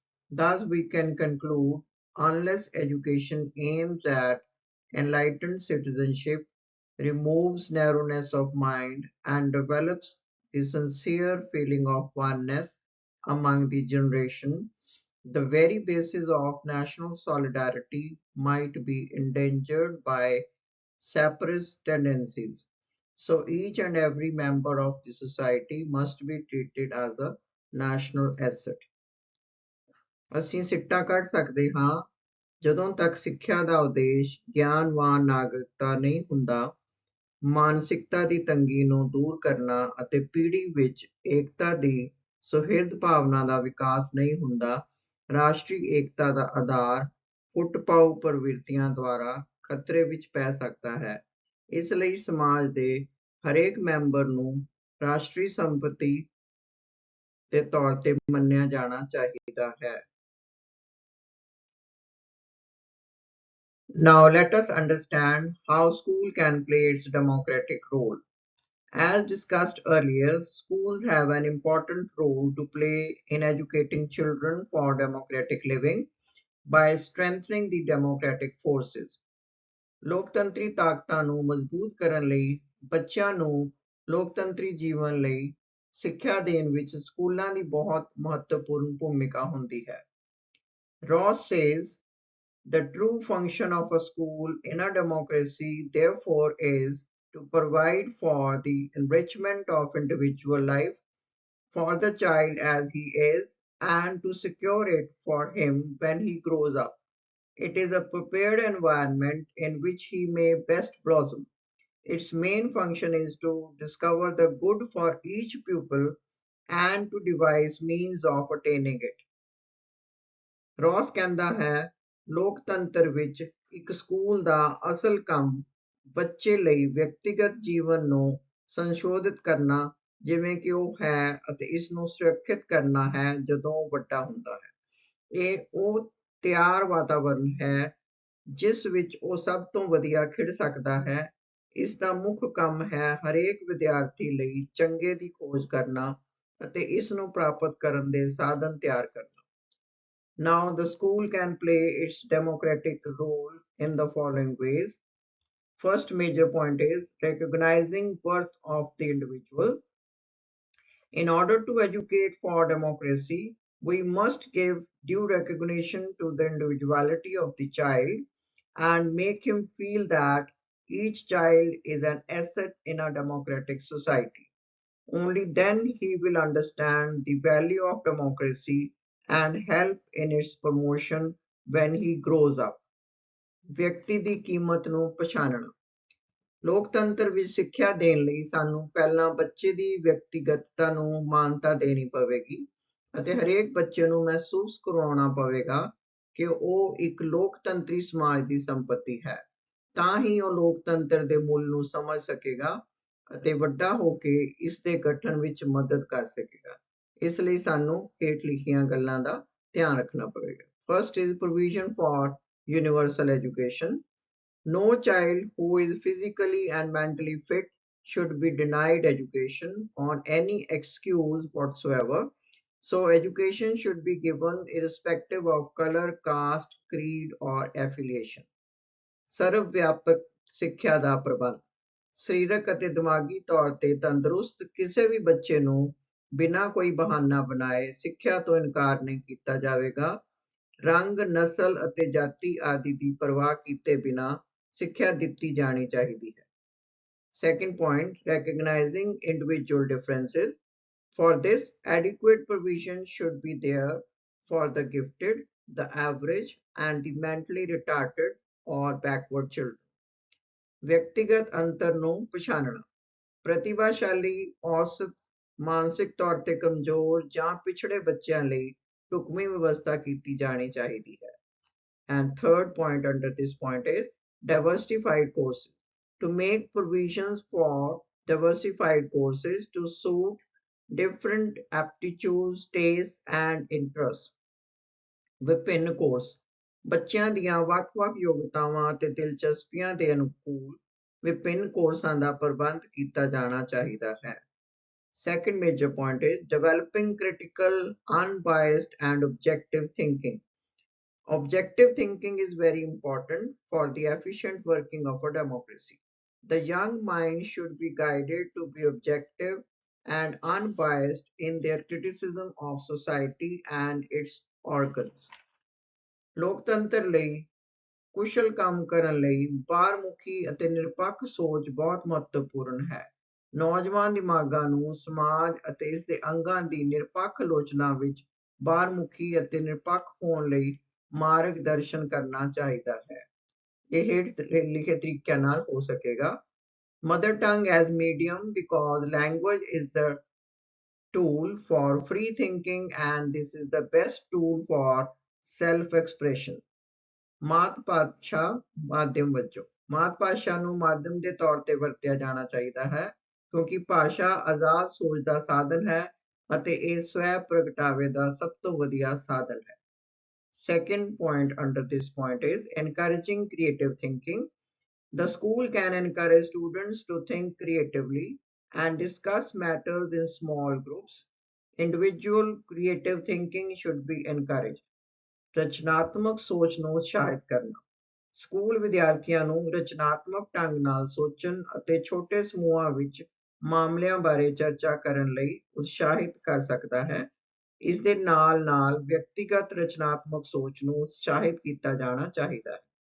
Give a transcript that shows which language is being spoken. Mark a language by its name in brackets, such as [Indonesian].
[English] Thus, we can conclude, unless education aims at enlightened citizenship, removes narrowness of mind, and develops the sincere feeling of oneness among the generation, the very basis of national solidarity might be endangered by separatist tendencies. So each and every member of the society must be treated as a national asset. [Punjabi] ਅਸੀਂ ਸਿੱਟਾ ਕੱਢ ਸਕਦੇ ਹਾਂ, ਜਦੋਂ ਤੱਕ ਸਿੱਖਿਆ ਦਾ ਉਦੇਸ਼ ਗਿਆਨਵਾਨ ਨਾਗਰਿਕਤਾ ਨਹੀਂ ਹੁੰਦਾ, ਮਾਨਸਿਕਤਾ ਦੀ ਤੰਗੀ ਨੂੰ ਦੂਰ ਕਰਨਾ ਅਤੇ ਪੀੜ੍ਹੀ ਵਿੱਚ ਏਕਤਾ ਦੀ ਸੁਹਿਰਦ ਭਾਵਨਾ ਦਾ ਵਿਕਾਸ ਨਹੀਂ ਹੁੰਦਾ। ਰਾਸ਼ਟਰੀ ਏਕਤਾ ਦਾ ਆਧਾਰ ਫੁੱਟ-ਪਾਊ ਪ੍ਰਵਿਰਤੀਆਂ ਦੁਆਰਾ ਖਤਰੇ ਵਿੱਚ ਪੈ ਸਕਦਾ ਹੈ। ਇਸ ਲਈ ਸਮਾਜ ਦੇ ਹਰੇਕ ਮੈਂਬਰ ਨੂੰ ਰਾਸ਼ਟਰੀ ਸੰਪਤੀ ਦੇ ਤੌਰ ਤੇ ਮੰਨਿਆ ਜਾਣਾ ਚਾਹੀਦਾ ਹੈ। [English] Now let us understand how school can play its democratic role. As discussed earlier, schools have an important role to play in educating children for democratic living by strengthening the democratic forces. [Punjabi] ਲੋਕਤੰਤਰੀ ਤਾਕਤਾਂ ਨੂੰ ਮਜ਼ਬੂਤ ਕਰਨ ਲਈ ਬੱਚਿਆਂ ਨੂੰ ਲੋਕਤੰਤਰੀ ਜੀਵਨ ਲਈ ਸਿੱਖਿਆ ਦੇਣ ਵਿੱਚ ਸਕੂਲਾਂ ਦੀ ਬਹੁਤ ਮਹੱਤਵਪੂਰਨ ਭੂਮਿਕਾ ਹੁੰਦੀ ਹੈ। [English] Ross says, the true function of a school in a democracy, therefore, is to provide for the enrichment of individual life for the child as he is and to secure it for him when he grows up. It is a prepared environment in which he may best blossom. Its main function is to discover the good for each pupil and to devise means of attaining it. [Punjabi] ਰੌਸ ਕਹਿੰਦਾ ਹੈ, ਲੋਕਤੰਤਰ ਵਿੱਚ ਇੱਕ school ਦਾ ਅਸਲ ਕੰਮ ਬੱਚੇ ਲਈ ਵਿਅਕਤੀਗਤ ਜੀਵਨ ਨੂੰ ਸੰਸ਼ੋਧਿਤ ਕਰਨਾ ਜਿਵੇਂ ਕਿ ਉਹ ਹੈ ਅਤੇ ਇਸ ਨੂੰ ਸੁਰੱਖਿਅਤ ਕਰਨਾ ਹੈ ਜਦੋਂ ਉਹ ਵੱਡਾ ਹੁੰਦਾ ਹੈ। ਇਹ ਉਹ ਤਿਆਰ ਵਾਤਾਵਰਨ ਹੈ ਜਿਸ ਵਿੱਚ ਉਹ ਸਭ ਤੋਂ ਵਧੀਆ ਖਿੜ ਸਕਦਾ ਹੈ। ਇਸ ਦਾ ਮੁੱਖ ਕੰਮ ਹੈ ਹਰੇਕ ਵਿਦਿਆਰਥੀ ਲਈ ਚੰਗੇ ਦੀ ਖੋਜ ਕਰਨਾ ਅਤੇ ਇਸ ਨੂੰ ਪ੍ਰਾਪਤ ਕਰਨ ਦੇ ਸਾਧਨ ਤਿਆਰ ਕਰਨਾ। [English] Now, the school can play its democratic role in the following ways. First major point is recognizing worth of the individual. In order to educate for democracy, we must give due recognition to the individuality of the child and make him feel that each child is an asset in a democratic society. Only then he will understand the value of democracy and help in its promotion when he grows up. [Punjabi] ਵਿਅਕਤੀ ਦੀ ਕੀਮਤ ਨੂੰ ਪਛਾਣਨਾ। ਲੋਕਤੰਤਰ ਵਿੱਚ ਸਿੱਖਿਆ ਦੇਣ ਲਈ ਸਾਨੂੰ ਪਹਿਲਾਂ ਬੱਚੇ ਦੀ ਵਿਅਕਤੀਗਤਤਾ ਨੂੰ ਮਾਨਤਾ ਦੇਣੀ ਪਵੇਗੀ ਅਤੇ ਹਰੇਕ ਬੱਚੇ ਨੂੰ ਮਹਿਸੂਸ ਕਰਵਾਉਣਾ ਪਵੇਗਾ ਕਿ ਉਹ ਇੱਕ ਲੋਕਤੰਤਰੀ ਸਮਾਜ ਦੀ ਸੰਪਤੀ ਹੈ। ਤਾਂ ਹੀ ਉਹ ਲੋਕਤੰਤਰ ਦੇ ਮੁੱਲ ਨੂੰ ਸਮਝ ਸਕੇਗਾ ਅਤੇ ਵੱਡਾ ਹੋ ਕੇ ਇਸ ਦੇ ਗਠਨ ਵਿੱਚ ਮਦਦ ਕਰ ਸਕੇਗਾ। ਇਸ ਲਈ ਸਾਨੂੰ ਹੇਠ ਲਿਖੀਆਂ ਗੱਲਾਂ ਦਾ ਧਿਆਨ ਰੱਖਣਾ ਪਵੇਗਾ। [English] First is provision for universal education. No child who is physically and mentally fit should be denied education on any excuse whatsoever. So education should be given irrespective of color, caste, creed or affiliation. [Punjabi] ਸਰਵ ਵਿਆਪਕ ਸਿੱਖਿਆ ਦਾ ਪ੍ਰਬੰਧ। ਸਰੀਰਕ ਅਤੇ ਦਿਮਾਗੀ ਤੌਰ ਤੇ ਤੰਦਰੁਸਤ ਕਿਸੇ ਵੀ ਬੱਚੇ ਨੂੰ ਬਿਨਾਂ ਕੋਈ ਬਹਾਨਾ ਬਣਾਏ ਸਿੱਖਿਆ ਤੋਂ ਇਨਕਾਰ ਨਹੀਂ ਕੀਤਾ ਜਾਵੇਗਾ। ਰੰਗ, ਨਸਲ ਅਤੇ ਜਾਤੀ ਆਦਿ ਦੀ ਪਰਵਾਹ ਕੀਤੇ ਬਿਨਾਂ ਸਿੱਖਿਆ ਦਿੱਤੀ ਜਾਣੀ ਚਾਹੀਦੀ ਹੈ। [English] Second point, recognizing individual differences. For this, adequate provision should be there for the gifted, the average, and the mentally retarded or backward children. [Punjabi] ਵਿਅਕਤੀਗਤ ਅੰਤਰ ਨੂੰ ਪਛਾਣਨਾ। ਪ੍ਰਤਿਭਾਸ਼ਾਲੀ, ਔਸਤ, ਮਾਨਸਿਕ ਤੌਰ ਤੇ ਕਮਜ਼ੋਰ ਜਾਂ ਪਿਛੜੇ ਬੱਚਿਆਂ ਲਈ ਢੁਕਵੀਂ ਵਿਵਸਥਾ ਕੀਤੀ ਜਾਣੀ ਚਾਹੀਦੀ ਹੈ। [English] And third point under this point is diversified courses. To make provisions for diversified courses to suit different aptitudes, tastes and interests. [Punjabi] ਵਿਭਿੰਨ ਕੋਰਸ ਬੱਚਿਆਂ ਦੀਆਂ ਵੱਖ-ਵੱਖ ਯੋਗਤਾਵਾਂ ਅਤੇ ਦਿਲਚਸਪੀਆਂ ਦੇ ਅਨੁਕੂਲ ਵਿਭਿੰਨ ਕੋਰਸਾਂ ਦਾ ਪ੍ਰਬੰਧ ਕੀਤਾ ਜਾਣਾ ਚਾਹੀਦਾ ਹੈ। [English] Second major point is developing critical, unbiased and objective thinking. Objective thinking is very important for the efficient working of a democracy. The young mind should be guided to be objective and unbiased in their criticism of society and its organs. [Punjabi] ਲੋਕਤੰਤਰ ਲਈ ਕੁਸ਼ਲ ਕੰਮ ਕਰਨ ਲਈ ਬਾਹਰਮੁਖੀ ਅਤੇ ਨਿਰਪੱਖ ਸੋਚ ਬਹੁਤ ਮਹੱਤਵਪੂਰਨ ਹੈ। ਨੌਜਵਾਨ ਦਿਮਾਗਾਂ ਨੂੰ ਸਮਾਜ ਅਤੇ ਇਸ ਦੇ ਅੰਗਾਂ ਦੀ ਨਿਰਪੱਖ ਆਲੋਚਨਾ ਵਿੱਚ ਬਾਹਰਮੁਖੀ ਅਤੇ ਨਿਰਪੱਖ ਹੋਣ ਲਈ ਮਾਰਗ ਦਰਸ਼ਨ ਕਰਨਾ ਚਾਹੀਦਾ ਹੈ। ਇਹ ਹੇਠ ਲਿਖੇ ਤਰੀਕਿਆਂ ਨਾਲ ਹੋ ਸਕੇਗਾ। [English] Mother tongue as medium because language is the tool for free thinking and this is the best tool for self expression. [Punjabi] ਮਾਤ ਭਾਸ਼ਾ ਮਾਧਿਅਮ ਵਜੋਂ ਮਾਤ ਭਾਸ਼ਾ ਨੂੰ ਮਾਧਿਅਮ ਦੇ ਤੌਰ ਤੇ ਵਰਤਿਆ ਜਾਣਾ ਚਾਹੀਦਾ ਹੈ ਕਿਉਂਕਿ ਭਾਸ਼ਾ ਆਜ਼ਾਦ ਸੋਚ ਦਾ ਸਾਧਨ ਹੈ ਅਤੇ ਇਹ ਸਵੈ ਪ੍ਰਗਟਾਵੇ ਦਾ ਸਭ ਤੋਂ ਵਧੀਆ ਸਾਧਨ ਹੈ। [English] Second point under this point is encouraging creative thinking. The school can encourage students to think creatively and discuss matters in small groups. Individual creative thinking should be encouraged. [Punjabi] ਰਚਨਾਤਮਕ ਸੋਚ ਨੂੰ ਉਤਸ਼ਾਹਿਤ ਕਰਨਾ ਸਕੂਲ ਵਿਦਿਆਰਥੀਆਂ ਨੂੰ ਰਚਨਾਤਮਕ ਢੰਗ ਨਾਲ ਸੋਚਣ ਅਤੇ ਛੋਟੇ ਸਮੂਹਾਂ ਵਿੱਚ ਮਾਮਲਿਆਂ ਬਾਰੇ ਚਰਚਾ ਕਰਨ ਲਈ ਉਤਸ਼ਾਹਿਤ ਕਰ ਸਕਦਾ ਹੈ। ਇਸ ਦੇ ਨਾਲ-ਨਾਲ ਵਿਅਕਤੀਗਤ ਰਚਨਾਤਮਕ ਸੋਚ ਨੂੰ ਉਤਸ਼ਾਹਿਤ ਕੀਤਾ ਜਾਣਾ ਚਾਹੀਦਾ ਹੈ।